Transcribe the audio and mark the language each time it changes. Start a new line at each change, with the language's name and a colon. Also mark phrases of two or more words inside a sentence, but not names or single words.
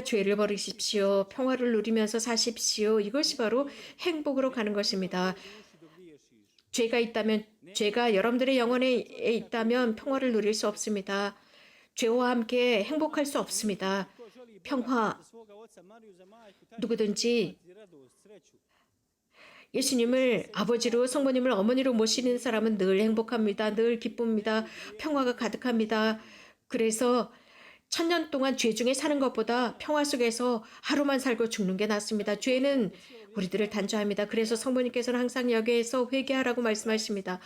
Korean: 죄를 버리십시오. 평화를 누리면서 사십시오. 이것이 바로 행복으로 가는 것입니다. 죄가 있다면, 죄가 여러분들의 영혼에 있다면 평화를 누릴 수 없습니다. 죄와 함께 행복할 수 없습니다. 평화,
Croatian: svoga oca Mariju za majku, taj
Korean: 누구든지
Croatian: će radost, sreću.
Korean: 예수님을 아버지로 성모님을 어머니로 모시는 사람은 늘 행복합니다. 늘 기쁩니다. 평화가 가득합니다. 그래서 1000년 동안 죄 중에 사는 것보다 평화 속에서 하루만 살고 죽는 게 낫습니다. 죄는 우리들을 단죄합니다. 그래서 성모님께서는 항상 여기에서 회개하라고 말씀하십니다.